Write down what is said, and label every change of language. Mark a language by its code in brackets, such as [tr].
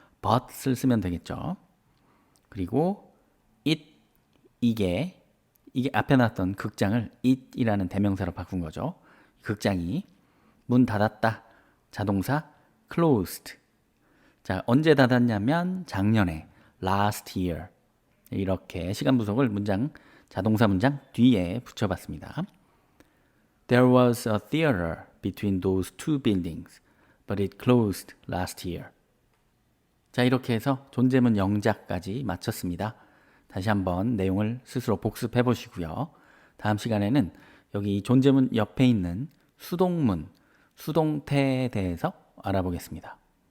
[ko] but을 쓰면 되겠죠. 그리고 이게 앞에 나왔던 극장을 it이라는 대명사로 바꾼 거죠. 극장이 문 닫았다. 자동사 closed. 자, 언제 닫았냐면 작년에 [en] last year. [ko] 이렇게 시간 부속을 문장 자동사 문장 뒤에 붙여봤습니다. [en] There was a theater between those two buildings, but it closed last year. [ko] 자, 이렇게 해서 존재문 영작까지 마쳤습니다. 다시 한번 내용을 스스로 복습해 보시고요. 다음 시간에는 여기 존재문 옆에 있는 수동문, 수동태에 대해서 알아보겠습니다.